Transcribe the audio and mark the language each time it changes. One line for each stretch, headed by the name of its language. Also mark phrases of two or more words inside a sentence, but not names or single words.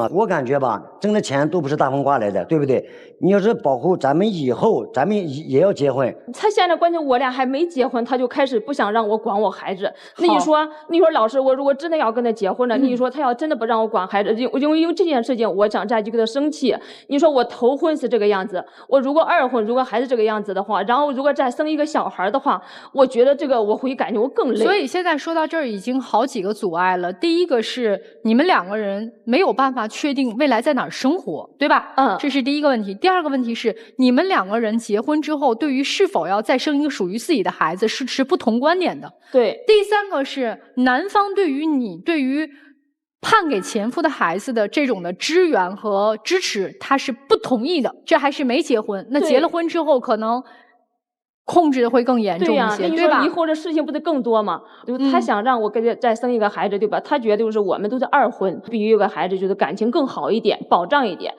Chinese: 我感覺吧，掙的錢都不是大風刮來的，對不對？你要是保護咱們以後，咱们也要結婚。他現在關鍵我倆還沒結婚，他就開始不想讓我管我孩子。那你說老師，我如果真的要跟他結婚了，你說他要真的不讓我管孩子，因為這件事情，我想再去跟他生氣。你說我頭婚是這個樣子，我如果二婚，如果孩子這個樣子的話，然後如果再生一個小孩的話，我覺得這個我會感覺我更累。所以現在說到這兒已經好幾個阻礙了。第一個是你們兩個人沒有辦法確定未來在哪兒生活，對吧？這是第一個問題。第二個問題是你們兩個人結婚之後，對於是否要再生一個屬於自己的孩子是持不同觀點的。對。第三個是男方對於判給前夫的孩子的這種的支援和支持，他是不同意的。這還是沒結婚，那結了婚之後可能控制的會更嚴重一些，對吧？以後的事情不是更多嗎？就是他想讓我跟他再生一個孩子，對吧？他覺得就是我們都是二婚，必須有個孩子，就是感情更好一點，保障一點。